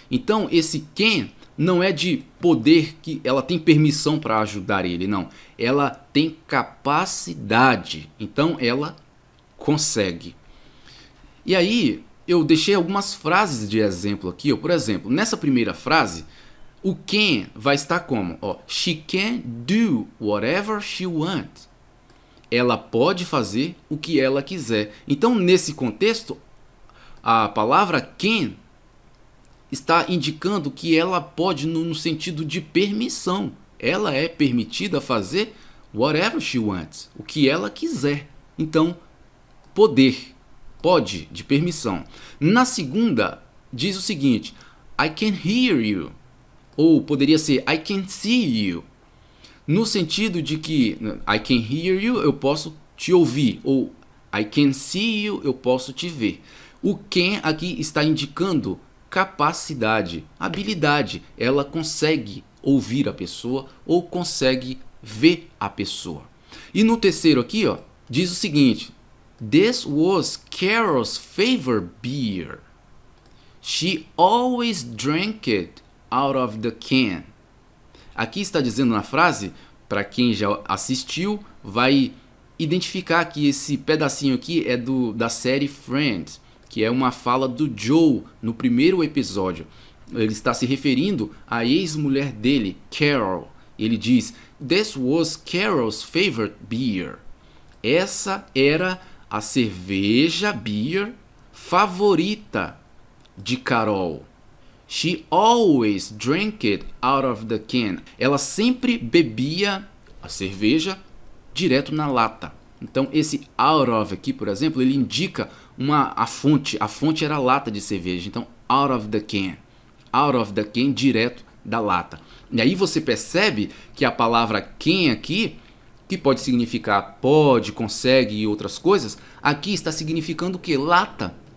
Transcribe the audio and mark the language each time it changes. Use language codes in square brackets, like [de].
[pt] Então esse can não é de poder que ela tem permissão para ajudar ele, não. Ela tem capacidade. Então ela consegue. E aí eu deixei algumas frases de exemplo aqui. Por exemplo, nessa primeira frase, o can vai estar como? [en] She can do whatever she wants. [pt] Ela pode fazer o que ela quiser. Então, nesse contexto, a palavra can está indicando que ela pode no sentido de permissão. Ela é permitida fazer [en] whatever she wants, [pt] o que ela quiser. Então, poder, pode, de permissão. Na segunda, diz o seguinte, [en] I can hear you. [pt] Ou poderia ser [en] I can see you. [pt] No sentido de que [en] I can hear you, [pt] eu posso te ouvir. Ou [en] I can see you, [pt] eu posso te ver. O can aqui está indicando capacidade, habilidade. Ela consegue ouvir a pessoa ou consegue ver a pessoa. E no terceiro aqui, ó, diz o seguinte: [en] This was Carol's favorite beer. She always drank it out of the can. [pt] Aqui está dizendo na frase, para quem já assistiu, vai identificar que esse pedacinho aqui é da série Friends, que é uma fala do Joe no primeiro episódio. Ele está se referindo à ex-mulher dele, Carol. Ele diz, [en] This was Carol's favorite beer. [pt] Essa era a cerveja beer favorita de Carol. [en] She always drank it out of the can. [pt] Ela sempre bebia a cerveja direto na lata. Então esse out of aqui, por exemplo, ele indica a fonte. A fonte era a lata de cerveja. Então [en] out of the can. Out of the can, [pt] direto da lata. E aí você percebe que a palavra can aqui, que pode significar pode, consegue e outras coisas, aqui está significando o que? Lata.